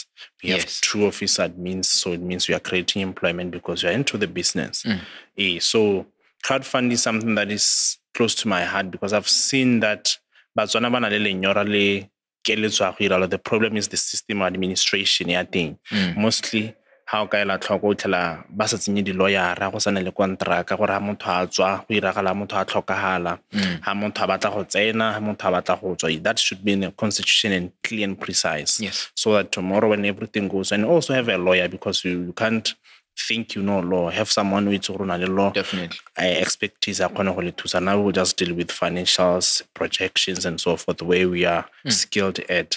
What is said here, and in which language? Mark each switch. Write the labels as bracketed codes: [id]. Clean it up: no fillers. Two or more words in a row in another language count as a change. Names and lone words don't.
[en] We have 2 office admins, so it means we are creating employment because we are into the business. So crowdfunding is something that is close to my heart because I've seen that the problem is the system administration. I think mostly how [tn] ka ela tlhoko tla ba sa tsenye di lawyer go sana le kontraka gore ha motho a tswa go iragala motho a tlhokagala ha motho a batla go tsena ha motho a batla go tswa. [en] That should be in the constitution and clear and precise, so that tomorrow when everything goes, and also have a lawyer, because you can't think you know law, have someone who is law. Definitely. Expertise. Now we'll just deal with financials, projections, and so forth, where we are skilled at.